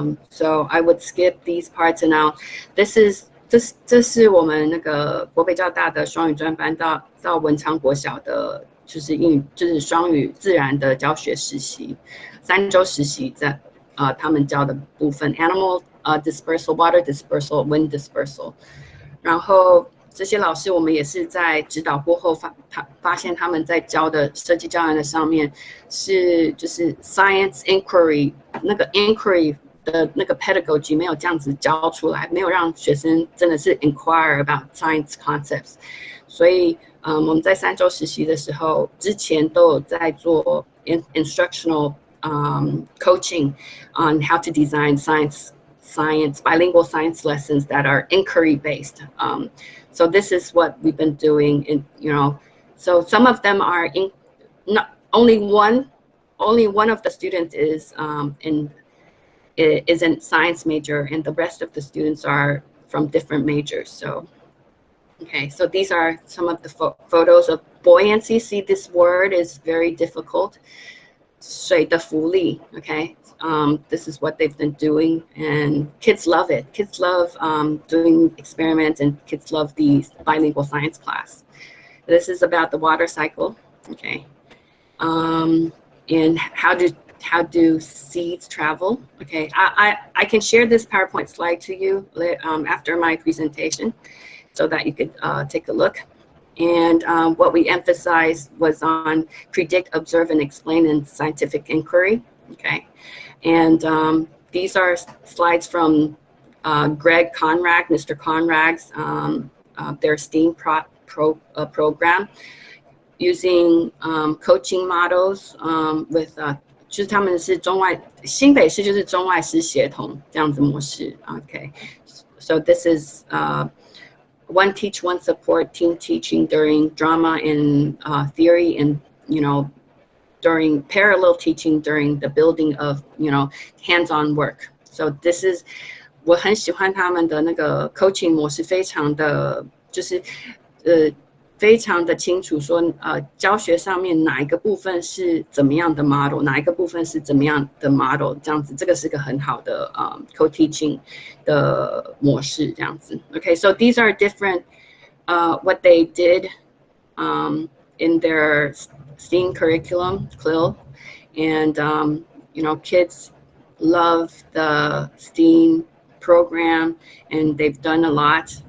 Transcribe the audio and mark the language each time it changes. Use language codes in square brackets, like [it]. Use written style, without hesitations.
[en] So I would skip these parts, and now this is [zh] 这是我们那个国北教大的双语专班到文昌国小的，就是就是双语自然的教学实习，3周实习在他们教的部分 [en] animal dispersal, water dispersal, wind dispersal， [zh] 然后这些老师我们也是在指导过后发现他们在教的设计教案的上面是就是 science inquiry 那个 inquiry 的那个 pedagogy 没有这样子教出来，没有让学生真的是 [en] inquire about science concepts， [zh] 所以我们在3周实习的时候之前都有在做 [en] instructional coaching on how to design bilingual science lessons that are inquiry based. So this is what we've been doing, and so some of them are not only one of the students is in science major, and the rest of the students are from different majors. So okay, so these are some of the photos of buoyancy. See, this word is very difficult. [zh] 水的浮力, [en] okay? This is what they've been doing, and kids love it. Kids love doing experiments, and kids love the bilingual science class. This is about the water cycle, okay? And how do seeds travel? Okay, I can share this PowerPoint slide to you after my presentation, so that you could take a look. And what we emphasized was on predict, observe, and explain in scientific inquiry. Okay, and these are slides from Greg Conrad, Mr. Conrad's their STEAM program, using coaching models with [zh] 就是他们是新北市就是中外师协同这样子模式。 [en] Okay, so this is one teach, one support, team teaching during drama and theory, and during parallel teaching during the building of hands-on work. So this is [zh] 我很喜欢他们的那个 coaching 模式，非常的就是非常的清楚说教学上面哪一个部分是怎么样的 model， 哪一个部分是怎么样的 model， 这样子，这个是个很好的co-teaching 的模式，这样子。 [en] Okay, so these are different what they did in their STEAM curriculum, CLIL, and kids love the STEAM program, and they've done a lot.